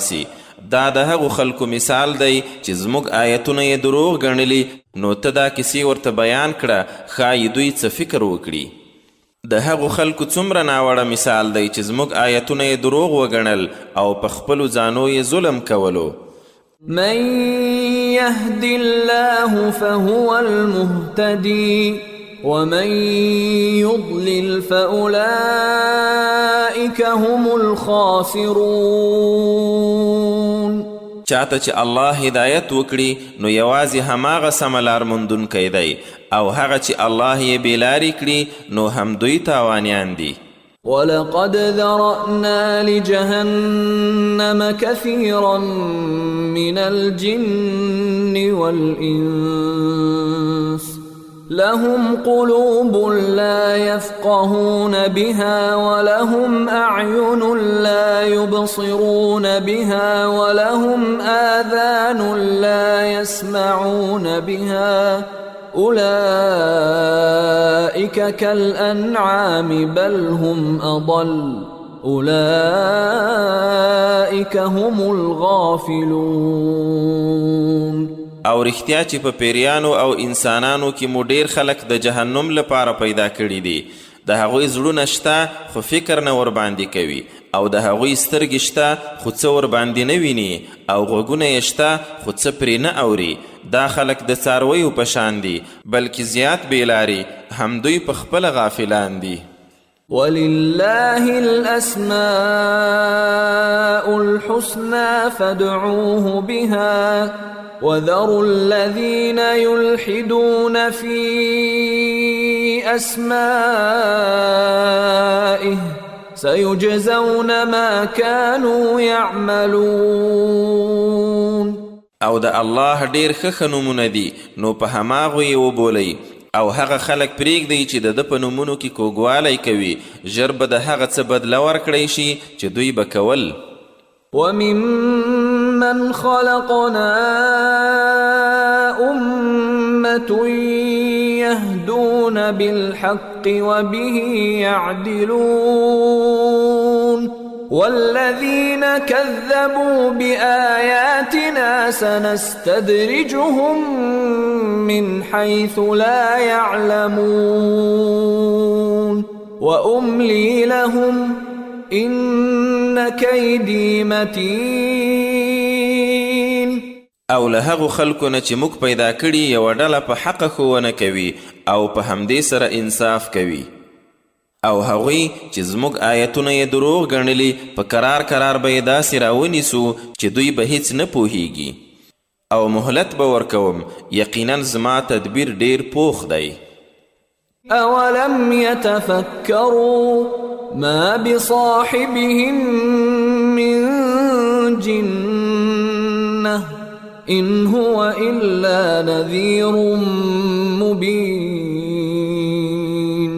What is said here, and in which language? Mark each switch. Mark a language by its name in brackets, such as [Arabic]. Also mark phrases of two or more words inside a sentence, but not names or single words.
[Pashto] دا د هغو خلکو مثال دی چې زموږ آیتونه یې دروغ ګڼلي نو ته دا کیسې ورته بیان کړه ښایي دوی څه فکر وکړي. د هغو خلکو څومره ناوړه مثال دی چې زموږ آیتونه یې دروغ وګڼل او په خپلو ځانو یې ظلم کولو. [Arabic] من يهد الله فهو المهتدي ومن يضلل فأولئك هم الخاسرون. [Pashto] چاته چې الله هدایت وکړي نو یوازې هماغه سمه لار موندونکی دی او هغه چې الله یې بېلارې کړي نو هم دوی تاوانیان دي. [Arabic] ولقد ذرأنا لجهنم كثيرا من الجن والإنس لهم قلوب لا يفقهون بها ولهم أعين لا يبصرون بها ولهم آذان لا يسمعون بها أولئك كالأنعام بل هم أضل أولئك هم الغافلون. [Pashto] او رښتیا چې په پیریانو او انسانانو کې مو ډیر خلک د جهنم لپاره پیدا کړي دي. د هغوی زړونه شته خو فکر نه ورباندې کوي او د هغوی سترګې شته خو څه ورباندې نه ویني او غوږونه یې شته خو څه پرې نه اوري. دا خلک د څارویو په شان دي بلکې زیات بېلارې هم دوی په خپله غافلان دي. [Arabic] ولله الأسماء الحسنى فادعوه بها وذروا الذين يلحدون في أسمائه سيجزون ما كانوا يعملون. [Pashto] او د الله ډیر ښه نومونه دي نو په هماغو یې وبولئ او هغه خلک پرېږدئ چې د ده په نومونو کې کوږوالی کوي ژر به د هغه څه بدله ورکړی شي چې دوی به کول. [Arabic] وممن خلقنا أمة يهدون بالحق وبه يعدلون والذين كذبوا بآياتنا سنستدرجهم من حيث لا يعلمون وأملي لهم إن كيدي متين. [Pashto] او له هغو خلکو نه چې موږ پیدا کړي یوه ډله په حقه ښوونه کوي او په همدې سره انصاف کوي او هغوی چې زموږ آیتونه یې دروغ ګڼلي په کرار کرار به یې داسې راونیسو چې دوی به هیڅ نه پوهیږي او مهلت به ورکوم یقینا زما تدبیر ډیر پوخ دی. [Arabic] أولم يتفكروا ما بصاحبهم من جنة إن هو إلا نذير مبين.